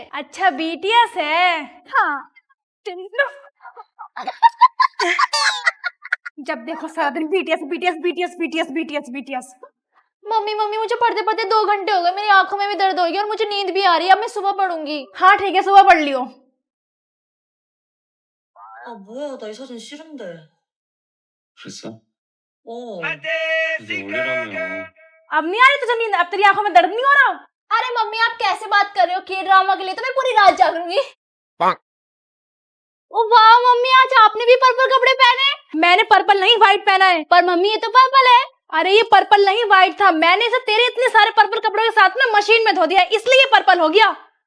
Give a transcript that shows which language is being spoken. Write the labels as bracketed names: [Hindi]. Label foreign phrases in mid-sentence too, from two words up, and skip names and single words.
[Hindi] अच्छा बीटीएस है। हाँ। जब देखो सारा दिन बीटीएस बीटीएस बीटीएस बीटीएस बीटीएस बीटीएस। मम्मी मुझे पढ़ते पढ़ते 2 घंटे हो गए, मेरी आंखों में भी दर्द हो गई और मुझे नींद भी आ रही है। अब मैं सुबह पढ़ूंगी। हाँ ठीक है, सुबह पढ़ लियो। [Korean] 뭐야, 나 이 사진 싫은데. 그랬어? 그래서 올리라며. [Hindi] अब नहीं आ रही तुझे नींद? अब तेरी आंखों में दर्द नहीं हो रहा? अरे मम्मी आप कैसे बात कर रहे हो? के ड्रामा के लिए तो मैं पूरी रात जागूंगी। ओ वाह मम्मी, आज आपने भी पर्पल कपड़े पहने। मैंने पर्पल नहीं व्हाइट पहना है। पर मम्मी ये तो पर्पल है। अरे ये पर्पल नहीं व्हाइट था, मैंने इसे तेरे इतने सारे पर्पल कपड़ों के साथ में मशीन में धो दिया, इसलिए ये पर्पल हो गया।